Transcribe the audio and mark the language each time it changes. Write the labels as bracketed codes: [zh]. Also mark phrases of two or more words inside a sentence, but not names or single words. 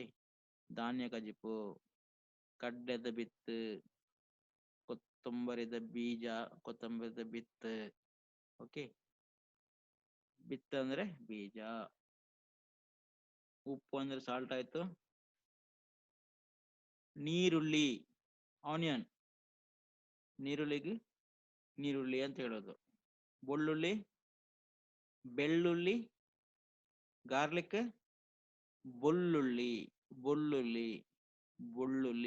[tcy] ಧಾನ್ಯ ಕಜಿಪು, ಕಡ್ಲೆದ ಬಿತ್, ಕೊತ್ತಂಬರಿದ ಬೀಜ, ಕೊತ್ತಂಬರಿದ ಬಿತ್. [kn] ಓಕೆ. ಬಿತ್ ಅಂದ್ರೆ ಬೀಜ. ಉಪ್ಪು ಅಂದ್ರೆ ಸಾಲ್ಟ್ ಆಯ್ತು. ನೀರುಳ್ಳಿ, ಆನಿಯನ್. ನೀರುಳ್ಳಿಗೆ ನೀರುಳ್ಳಿ ಅಂತ ಹೇಳೋದು. ಬೆಳ್ಳುಳ್ಳಿ, ಬೆಳ್ಳುಳ್ಳಿ. ಗಾರ್ಲಿಕ್, ಬೆಳ್ಳುಳ್ಳಿ, ಬೆಳ್ಳುಳ್ಳಿ, ಬೆಳ್ಳುಳ್ಳಿ.